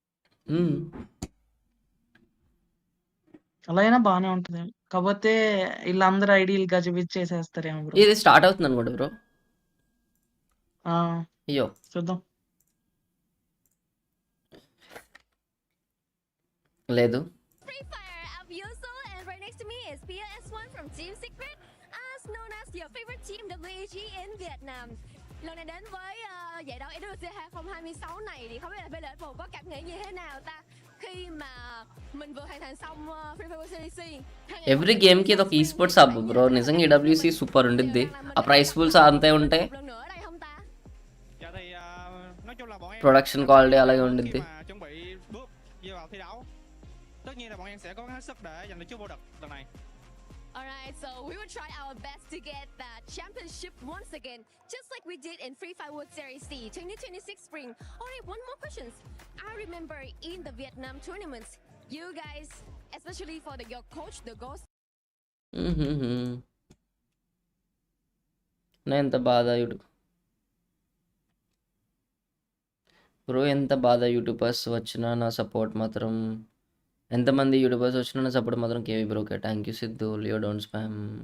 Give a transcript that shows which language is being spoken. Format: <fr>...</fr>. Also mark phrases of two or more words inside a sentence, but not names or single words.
<te>అలా అయినా బాగానే ఉంటుంది. కాకపోతే వీళ్ళందరూ ఐడీలు గజిబిజ్ చేసేస్తారేమో బ్రో. ఇది స్టార్ట్ అవుతుంది అనుకోండి బ్రో. అయ్యో చూద్దాం. లేదు.</te> <en>Free Fire, I'm Yoso, and right next to me is PS1 from Team Secret, as known as your favorite team WAG in Vietnam.</en> <vi>Lần này đến với giải đấu EWC 2026 này thì không biết là bên Lợi có cảm nghĩ như thế nào ta khi mà mình vừa hoàn thành xong Free Fire WCDC.</vi> <en>every gameకి</en> <te>ఇది ఒక</te> <en>esports hub</en> <te>బ్రో. నిజంగా EWC సూపర్ ఉండిద్ది. ఆ</te> <en>prize pools</en> <te>అంతే ఉంటాయి,</te> <en>production quality</en> <te>అలాగే ఉండిద్ది.</te> <vi>Tất nhiên là bọn em sẽ cố gắng hết sức để giành được chiếc vô địch lần này.</vi> <en>Alright, so we will try our best to get that championship once again, just like we did in Free Fire World Series C 2026 spring. Alright, one more question. I remember in the Vietnam tournaments, you guys, especially for your coach, the Ghost.</en> <te>నా ఎంత బాధ యూట్యూబ్ బ్రో, ఎంత బాధ. యూట్యూబర్స్ వచ్చినా నా సపోర్ట్ మాత్రం, ఎంతమంది యూట్యూబర్స్ వచ్చినా నా సపోర్ట్ మాత్రం కేవీ బ్రోకే.</te> <en>thank you సిద్ధు, లియో don't spam.</en>